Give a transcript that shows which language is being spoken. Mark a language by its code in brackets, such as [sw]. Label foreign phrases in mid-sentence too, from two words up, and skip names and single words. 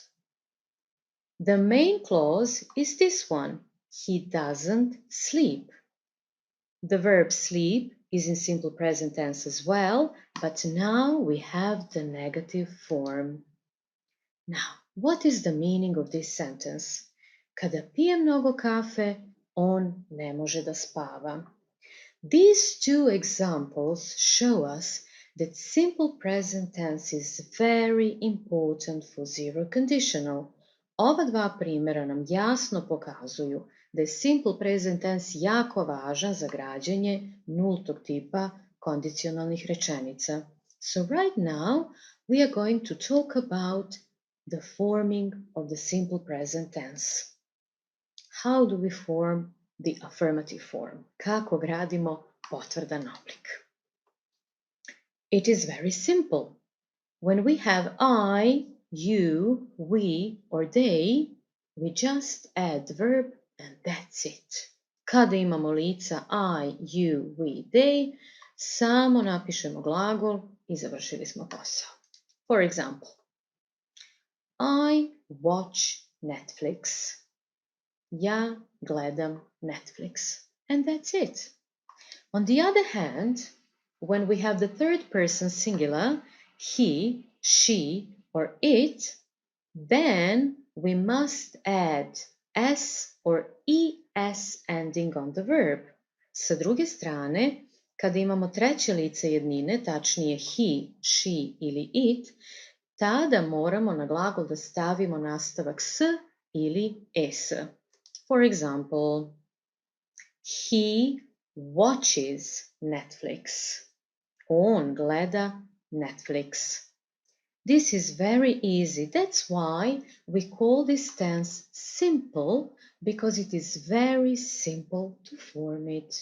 [en] The main clause is this one. He doesn't sleep. The verb sleep is in simple present tense as well, but now we have the negative form. Now, what is the meaning of this sentence? [bs] Kada pije mnogo kafe, on ne može da spava. [en] These two examples show us that simple present tense is very important for zero conditional. [bs] Ova dva primjera nam jasno pokazuju da je [en] simple present tense [bs] jako važan za građenje nultog tipa kondicionalnih rečenica. [en] So right now we are going to talk about the forming of the simple present tense. How do we form the affirmative form? [bs] Kako gradimo potvrdan oblik? [en] It is very simple. When we have I, you, we, or they, we just add the verb and that's it. [bs] Kada imamo lica I, [en] you, we, they, [bs] samo napišemo glagol i završili smo posao. [en] For example, I watch Netflix. [bs] Ja gledam Netflix. [en] And that's it. On the other hand, when we have the third person singular, he, she, or it, then we must add s or es ending on the verb. [bs] Sa druge strane, kada imamo treće lice jednine, tačnije [en] he, she [bs] ili it, tada moramo na glagol da stavimo nastavak s ili es. [en] For example, he watches Netflix. [bs] On gleda Netflix. [en] This is very easy. That's why we call this tense simple, because it is very simple to form it.